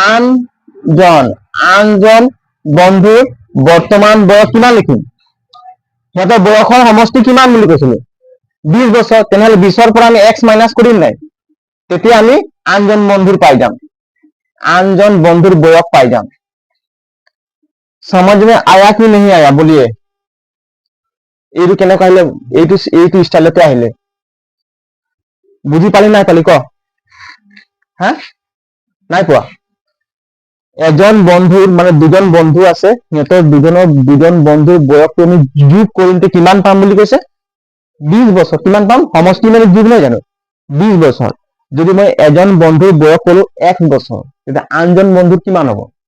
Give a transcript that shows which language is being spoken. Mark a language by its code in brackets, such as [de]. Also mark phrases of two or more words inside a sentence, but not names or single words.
[as] আনজন বন্ধুৰ বৰ্তমান বয়স কিমান লিখিম, সিহঁতৰ বয়সৰ সমষ্টি কিমান বুলি কৈছিলো 20 বছৰ, তেনেহ'লে 20ৰ পৰা আমি x মাইনাছ কৰিম নাই, তেতিয়া আমি আনজন বন্ধুৰ বয়স পাই যাম, [hi] समझ में आया कि नहीं आया बोलिए, [as] এইটো কেনেকৈ আহিলে, এইটো ষ্টাইলতে আহিলে, বুজি পালি নাই পালি ক, হা নাই পোৱা, এজন বন্ধুৰ মানে দুজন বন্ধু আছে, সিহঁতৰ দুজন বন্ধুৰ বয়সটো আমি যোগ কৰোঁতে কিমান পাম বুলি কৈছে 20 বছৰ, কিমান পাম সমষ্টি মানে যোগ নহয় জানো 20 বছৰ, যদি মই এজন বন্ধুৰ বয়স কলো 1 বছৰ, তেতিয়া আনজন বন্ধুৰ কিমান হ'ব